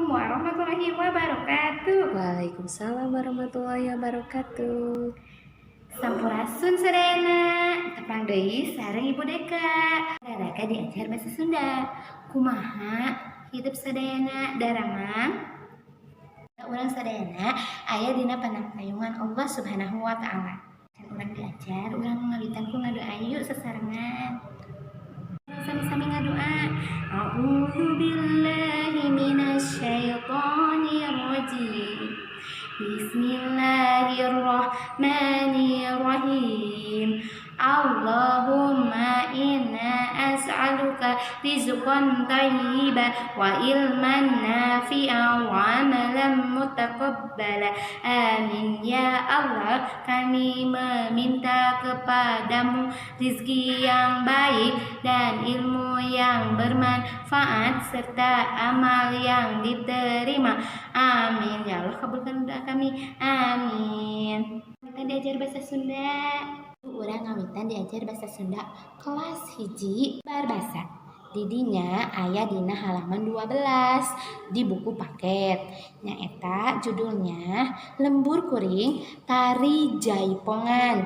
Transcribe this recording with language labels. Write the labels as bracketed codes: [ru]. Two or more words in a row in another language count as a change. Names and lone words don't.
[ar] ورحمة الله وبركاته. وعليكم السلام ورحمة الله وبركاته. [su] Sampurasun sadayana, tepang deui sareng Ibu Deka. Raraka diajar bahasa Sunda. Kumaha hidup sadayana daramang? Urang sadayana aya dina panangpayungan [ar] الله سبحانه وتعالى. [su] Can urang diajar, urang ngawitan ku ngadoa yuk sesarengan. Sami-sami ngadoa. [ar] أعوذ بالله من الشيطان الرجيم. بسم الله الرحمن الرحيم. اللهم إنا أسألك رزقا طيبا وعلما نافعا وعملا متقبلا. آمين يا الله, [id] kami meminta kepadamu rizki yang baik dan ilmu yang bermanfaat serta amal yang diterima. [ar] آمين يا الله, [id] kabulkan doa kami. Amin. [su] Ngawitan diajar bahasa Sunda. Urang ngawitan diajar bahasa Sunda kelas hiji barbasa. Didinya aya dina halaman 12 di buku paket. Nyaeta judulnya Lembur Kuring Tari Jaipongan.